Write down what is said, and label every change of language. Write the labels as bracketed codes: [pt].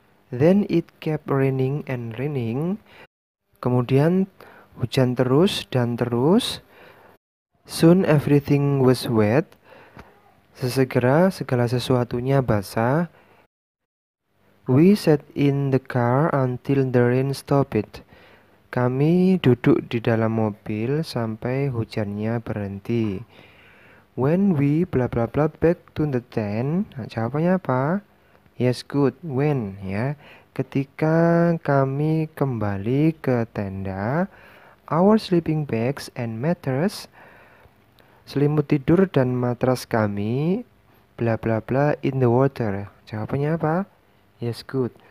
[en] Then it kept raining and raining. [id] Kemudian hujan terus dan terus. [en] Soon everything was wet. [id] Sesegera segala sesuatunya basah. [en] We sat in the car until the rain stopped. [id] Kami duduk di dalam mobil sampai hujannya berhenti. [en] When we bla bla bla back to the tent. [id] Nah, jawabannya apa? [en] Yes, good. When, ya. [id] Ketika kami kembali ke tenda, [en] our sleeping bags and mattress, [id] selimut tidur dan matras kami, [en] bla bla bla in the water. [id] Jawabannya apa? [en] Yes, good.